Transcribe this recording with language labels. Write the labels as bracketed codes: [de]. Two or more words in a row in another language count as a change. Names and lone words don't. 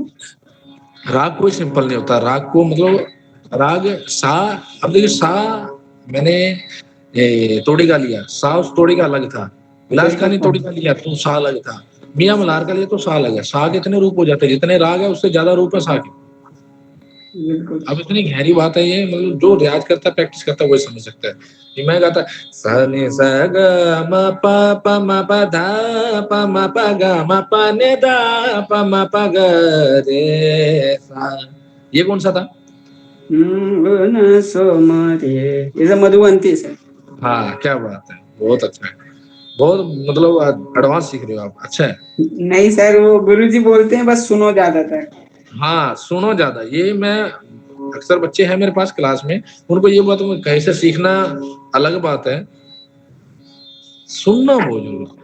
[hi] राग कोई सिंपल नहीं होता, राग को मतलब राग सा, अब देखिए सा, मैंने तोड़ी का लिया, सा उस तोड़ी का अलग था, विलास का बिल्कुल नहीं सर, तोड़ी का लिया तो सा अलग था, मियां मल्हार का लिया तो सा अलग है। सा के इतने रूप हो जाते हैं, जितने राग है उससे ज्यादा रूप है सा के। बिल्कुल अब इतनी गहरी बात है ये, मतलब जो रियाज करता है, प्रैक्टिस करता है, वही समझ सकता है। कि मैं गाता सा नि सा ग म प प म प धा प म प ग म प ने धा प म प ग रे सा, ये कौन सा था? न सो मरे, ये सब मधुवंती सर। हाँ, क्या बात है, बहुत अच्छा है, बहुत मतलब एडवांस सीख रहे हो आप, अच्छा है। नहीं सर, वो गुरुजी बोलते हैं बस सुनो ज्यादातर। हाँ, सुनो ज्यादा, ये मैं अक्सर बच्चे हैं मेरे पास क्लास में, उनको ये बात कहीं से सीखना अलग बात है, सुनना बहुत जरूरी है।